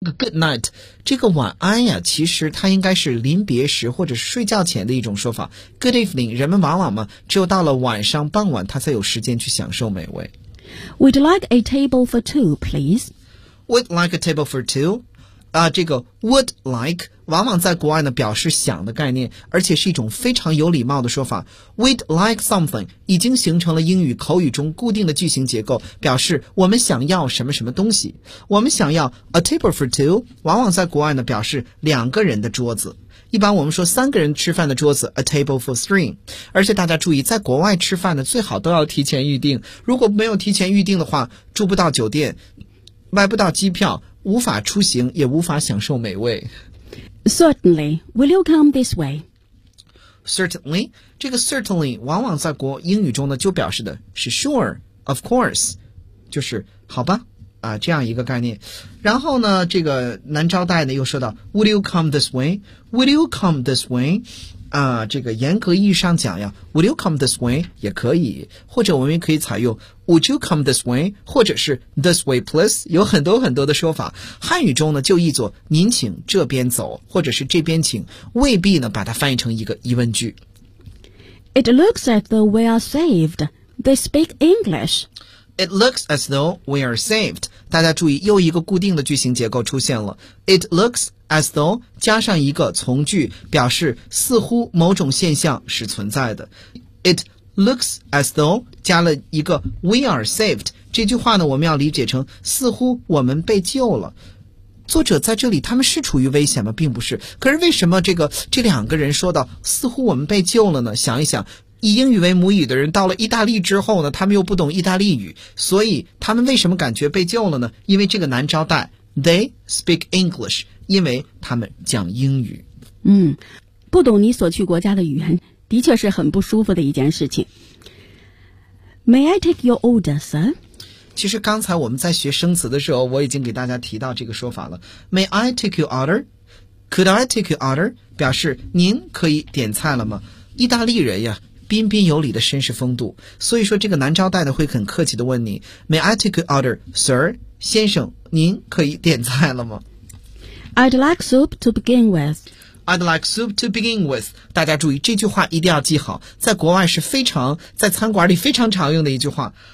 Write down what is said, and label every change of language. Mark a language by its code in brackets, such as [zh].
[en] Good night， [zh] 这个晚安呀，其实它应该是临别时或者睡觉前的一种说法。 [en] Good evening， [zh] 人们往往嘛，只有到了晚上傍晚，他才有时间去享受美味。 [en] Would like a table for two, please. Would like a table for two？ [zh] 啊，这个 [en] would like [zh] 往往在国外呢表示想的概念，而且是一种非常有礼貌的说法。 [en] Would like something [zh] 已经形成了英语口语中固定的句型结构，表示我们想要什么什么东西。我们想要 [en] a table for two， [zh] 往往在国外呢表示两个人的桌子。一般我们说三个人吃饭的桌子 [en] a table for three， [zh] 而且大家注意，在国外吃饭呢最好都要提前预定，如果没有提前预定的话，住不到酒店，买不到机票，无法出行，也无法享受美味。 [en] Certainly, will you come this way? [zh] Certainly， 这个 certainly 往往在国英语中呢就表示的是 [en] sure, of course， [zh] 就是好吧啊，这样一个概念。然后呢，这个男招待呢又说到 ， [en] Would you come this way? Would you come this way? [zh] 啊，这个严格意义上讲呀 ，Would you come this way 也可以，或者我们也可以采用 Would you come this way， 或者是 [en] This way please， [zh] 有很多很多的说法。汉语中呢就译作您请这边走，或者是这边请，未必呢把它翻译成一个疑问句。 [en] It looks as though we are saved. They speak English. It looks as though we are saved. [zh] 大家注意，又一个固定的句型结构出现了。 [en] It looks as though [zh] 加上一个从句，表示似乎某种现象是存在的。 [en] It looks as though [zh] 加了一个 [en] we are saved. [zh] 这句话呢，我们要理解成似乎我们被救了。作者在这里，他们是处于危险吗？并不是。可是为什么这两个人说到似乎我们被救了呢？想一想。以英语为母语的人到了意大利之后呢，他们又不懂意大利语，所以他们为什么感觉被救了呢？因为这个男招待 [en] They speak English， [zh] 因为他们讲英语。嗯，不懂你所去国家的语言的确是很不舒服的一件事情。 [en] May I take your order, sir? [zh] 其实刚才我们在学生词的时候，我已经给大家提到这个说法了。 [en] May I take your order? Could I take your order? [zh] 表示您可以点菜了吗？意大利人呀彬彬有礼的绅士风度，所以说这个男招待呢会很客气的问你 [en] May I take your order, sir? [zh] 先生，您可以点菜了吗？ [en] I'd like soup to begin with. I'd like soup to begin with. [zh] 大家注意，这句话一定要记好，在国外是非常，在餐馆里非常常用的一句话。